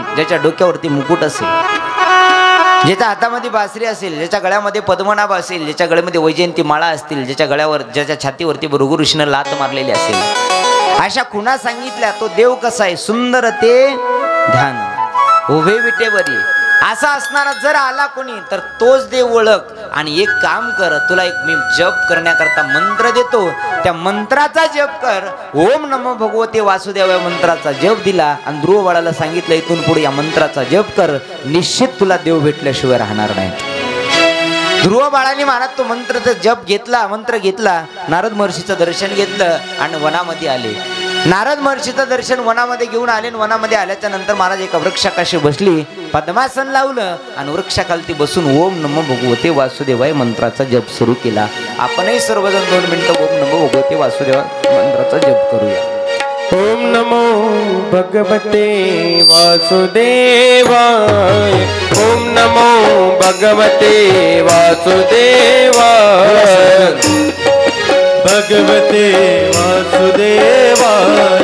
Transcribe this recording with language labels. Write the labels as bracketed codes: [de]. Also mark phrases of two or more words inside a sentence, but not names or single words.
[mr] ज्याच्या डोक्यावरती मुकुट असेल, ज्याच्या हातामध्ये बासरी असेल, ज्याच्या गळ्यामध्ये पद्मनाभ असेल, ज्याच्या गळ्यामध्ये वैजयंती माळा असतील, ज्याच्या छातीवरती भृगु ऋषीनं लात मारलेली असेल, अशा खुणा सांगितल्या तो देव कसा आहे? सुंदर ते ध्यान उभे विटेवरी. असा असणारा जर आला कोणी तर तोच देव ओळख. आणि एक काम कर, तुला एक मी जप करण्याकरता मंत्र देतो, त्या मंत्राचा जप कर. [sa] ओम नमो भगवते वासुदेव [mr] या मंत्राचा जप दिला आणि ध्रुव बाळाला सांगितलं इथून पुढे या मंत्राचा जप कर, निश्चित तुला देव भेटल्याशिवाय राहणार नाही. ध्रुव बाळाने महाराज तो मंत्राचा जप घेतला, मंत्र घेतला, नारद महर्षीचं दर्शन घेतलं आणि वनामध्ये आले. नारद महर्षीचं दर्शन वनामध्ये घेऊन आले. वनामध्ये आल्याच्या नंतर महाराज एका वृक्षाकाशी बसली, पद्मासन लावलं आणि वृक्षाखालती बसून [sa] ओम नमो भगवते वासुदेवाय [mr] मंत्राचा जप सुरू केला. आपणही सर्वजण 2 मिनिटं [sa] ओम नमो भगवते वासुदेवाय [mr] मंत्राचा जप करूया. [sa] ओम नमो भगवते वासुदेवाय. ओम नमो भगवते वासुदेवाय. भगवते वासुदेवाय.